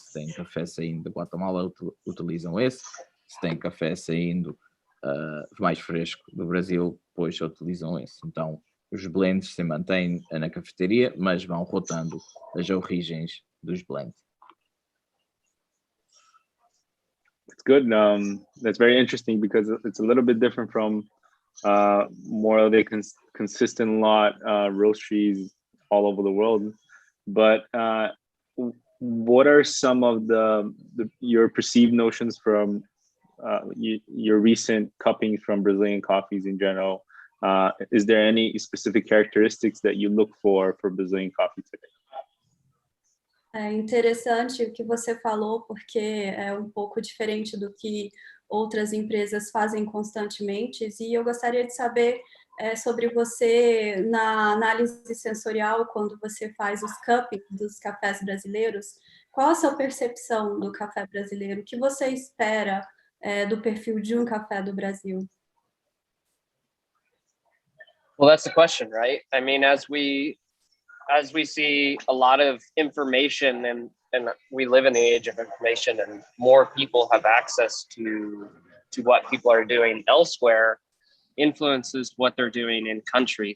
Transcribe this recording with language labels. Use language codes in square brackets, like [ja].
[pt] Se tem café saindo da Guatemala, utilizam esse. Se tem café saindo mais fresco do Brasil, depois utilizam esse. Então, os blends se mantêm na cafeteria, mas vão rotando as origens dos blends. [en] It's good. That's very interesting because it's a little bit different from more of the consistent lot roasteries all over the world. But what are some of your perceived notions from your recent cupping from Brazilian coffees in general? Is there any specific characteristics that you look for Brazilian coffee today? [pt] É interessante o que você falou, porque é um pouco diferente do que outras empresas fazem constantemente, e eu gostaria de saber sobre você na análise sensorial, quando você faz os cuppings dos cafés brasileiros, qual a sua percepção do café brasileiro? O que você espera do perfil de um café do Brasil? [en] Well, that's the question, right? I mean, as we see a lot of information and we live in the age of information and more people have access to what people are doing elsewhere, influences what they're doing in country.